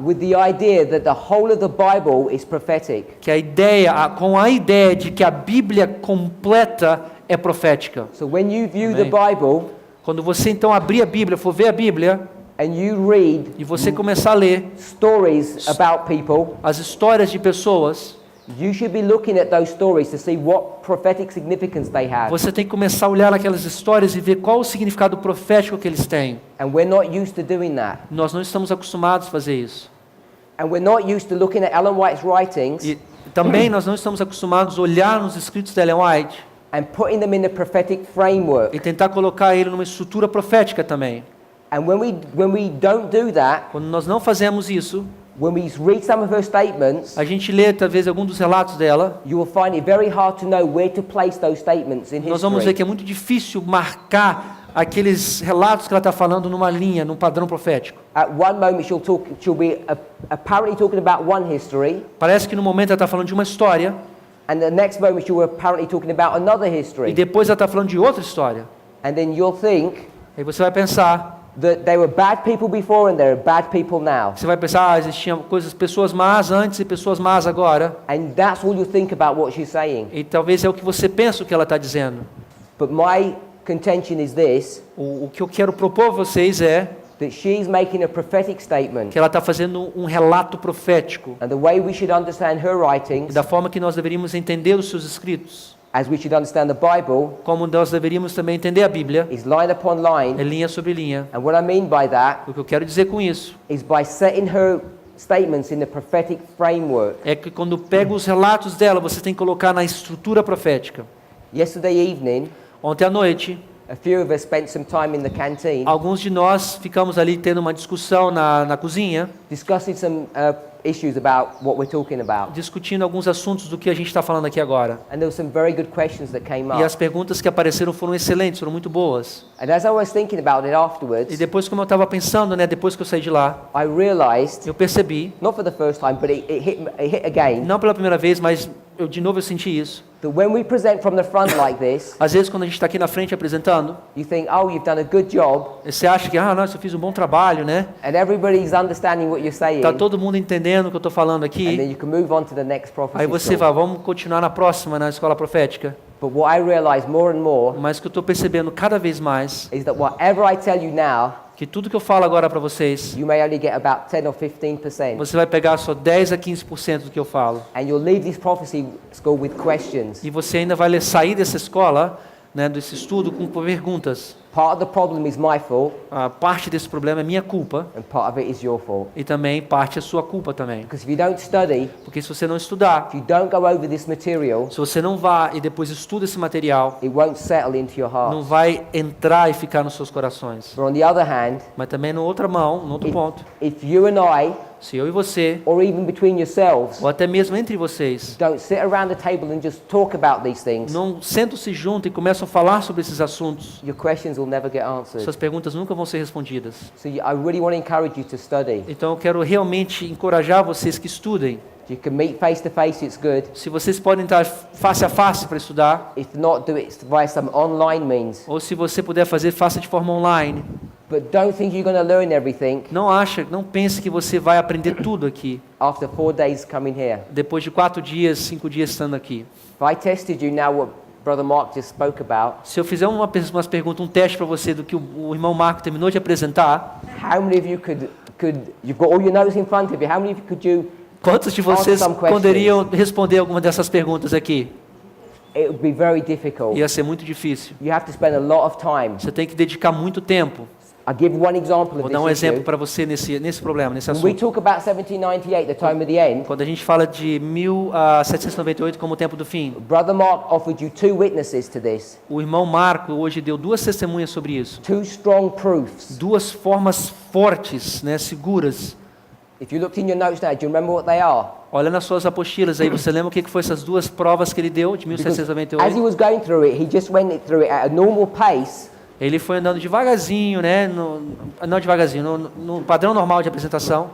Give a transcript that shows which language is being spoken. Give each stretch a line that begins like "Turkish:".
English: with the idea that the whole of the Bible is prophetic.
Portuguese: que com a ideia de que a Bíblia completa é profética.
English: So when you view the
Portuguese: Amém.
English: Bible
Portuguese: Quando você então abrir a Bíblia, for ver a Bíblia
English: and you read
Portuguese: e você começar a ler
English: stories about people,
Portuguese: as histórias de pessoas,
English: you should be looking at those stories to see what prophetic significance they have.
Portuguese: você tem que começar a olhar aquelas histórias e ver qual o significado profético que eles têm.
English: And we're not used to doing that.
Portuguese: Nós não estamos acostumados a fazer isso.
English: And we're not used to looking at Ellen White's writings
Portuguese: E também nós não estamos acostumados a olhar nos escritos da Ellen White
English: and putting them in a prophetic framework.
Portuguese: e tentar colocar ele numa estrutura profética também.
English: And when we don't do that,
Portuguese: Quando nós não fazemos isso,
English: when we read some of her statements,
Portuguese: a gente lê talvez algum dos relatos dela,
English: you will find it very hard to know where to place those statements in
Portuguese: nós vamos ver que é muito difícil marcar aqueles relatos que ela está falando numa linha, num padrão profético.
English: At one moment she'll be apparently talking about one history,
Portuguese: Parece que no momento ela está falando de uma história
English: and the next moment she will apparently talking about another
Portuguese: e
English: history.
Portuguese: depois ela está falando de outra história.
English: And then you'll think
Portuguese: Aí você vai pensar,
English: that they were bad people before and they're bad people now.
Portuguese: você vai pensar, existiam pessoas más antes e pessoas más agora.
English: And that's all you think about what she's saying.
Portuguese: E talvez é o que você pensa o que ela está dizendo.
English: But my contention is this,
Portuguese: O que eu quero propor a vocês é
English: that she's making a prophetic statement.
Portuguese: que ela está fazendo um relato profético.
English: And the way we should understand her
Portuguese: E
English: writings,
Portuguese: da forma que nós deveríamos entender os seus escritos,
English: as we should understand the Bible,
Portuguese: como nós deveríamos também entender a Bíblia,
English: is line upon
Portuguese: é
English: line.
Portuguese: linha sobre linha.
English: And what I mean by that
Portuguese: O que eu quero dizer com isso
English: is by setting her statements in the prophetic framework.
Portuguese: é que quando pega os relatos dela, você tem que colocar na estrutura profética.
English: Yesterday evening,
Portuguese: Ontem à noite,
English: a few of us spent some time in the canteen
Portuguese: alguns de nós ficamos ali tendo uma discussão na cozinha,
English: discussing some issues about what we're talking about.
Portuguese: discutindo alguns assuntos do que a gente está falando aqui agora.
English: And there were some very good questions that came
Portuguese: E as
English: up.
Portuguese: perguntas que apareceram foram excelentes, foram muito boas.
English: And as I was thinking about it
Portuguese: E
English: afterwards,
Portuguese: depois, como eu estava pensando, né, depois que eu saí de lá,
English: I realized,
Portuguese: eu percebi,
English: not for the first time, but it hit again,
Portuguese: não pela primeira vez, mas de novo eu senti isso.
English: that when we present from the front like this,
Portuguese: Às vezes, quando a gente está aqui na frente apresentando,
English: you think, oh, you've done a good job,
Portuguese: você acha que, nossa, eu fiz um bom trabalho, né?
English: and everybody's understanding what you're saying,
Portuguese: Tá todo mundo entendendo o que eu estou falando
English: and then
Portuguese: aqui.
English: you can move on to the next
Portuguese: Aí
English: prophecy
Portuguese: você
English: school.
Portuguese: vai, vamos continuar na próxima, na escola profética.
English: But what I realize more and more
Portuguese: Mas o que eu estou percebendo cada vez mais,
English: is that whatever I tell you now,
Portuguese: que tudo que eu falo agora para vocês,
English: you may only get about 10 or 15%.
Portuguese: você vai pegar só 10 a 15% do que eu falo.
English: And you'll leave this prophecy school with questions.
Portuguese: E você ainda vai sair dessa escola, né, desse estudo, com perguntas.
English: Part of the problem is my fault,
Portuguese: A parte desse problema é minha culpa
English: and part of it is your fault.
Portuguese: e também parte é sua culpa também.
English: Because if you don't study,
Portuguese: Porque se você não estudar,
English: if you don't go over this material,
Portuguese: se você não vá e depois estuda esse material,
English: it won't settle into your
Portuguese: não
English: heart.
Portuguese: vai entrar e ficar nos seus corações.
English: But on the other hand,
Portuguese: Mas também no outra mão, no outro ponto,
English: if you and I
Portuguese: Se eu e você,
English: or even between yourselves,
Portuguese: ou até mesmo entre vocês,
English: don't sit around the table and just talk about these things,
Portuguese: não sentam-se junto e começam a falar sobre esses assuntos,
English: your questions will never get answered.
Portuguese: suas perguntas nunca vão ser respondidas.
English: So I really want to encourage you to study.
Portuguese: Então eu quero realmente encorajar vocês que estudem.
English: If you can meet face to face, it's good.
Portuguese: Se vocês podem estar face a face para estudar,
English: If not, do it via some online means.
Portuguese: ou se você puder fazer, faça de forma online.
English: But don't think you're going to learn everything
Portuguese: Não pense que você vai aprender tudo aqui,
English: after 4 days coming here.
Portuguese: depois de 4 dias, 5 dias estando aqui.
English: If I tested you now what Brother Mark just spoke about,
Portuguese: Se eu fizer umas perguntas, um teste para você do que o irmão Marco terminou de apresentar,
English: how many of you you've got all your notes in front of you, how many of you could you,
Portuguese: quantos de vocês
English: some questions.
Portuguese: poderiam responder alguma dessas perguntas aqui?
English: it would be very difficult.
Portuguese: Ia ser muito difícil.
English: You have to spend a lot of time.
Portuguese: Você tem que dedicar muito tempo.
English: I'll give one example
Portuguese: Vou
English: of
Portuguese: dar um
English: this
Portuguese: exemplo
English: issue.
Portuguese: para você nesse problema, nesse
English: When we
Portuguese: assunto.
English: talk about 1798, the time of the end,
Portuguese: Quando a gente fala de 1798 como o tempo do fim,
English: Brother Mark offered you 2 witnesses to this,
Portuguese: o irmão Marco hoje deu 2 testemunhas sobre isso.
English: 2 strong proofs.
Portuguese: 2 formas fortes, né, seguras.
English: If you looked in your notes now, do you remember what they are?
Portuguese: Olha nas suas apostilas aí, você lembra o que foi essas 2 provas que ele deu de
English: Because as he
Portuguese: 1798?
English: was going through it, he just went through it at a normal pace.
Portuguese: Ele foi andando devagarzinho, né, não devagarzinho, no padrão normal de apresentação.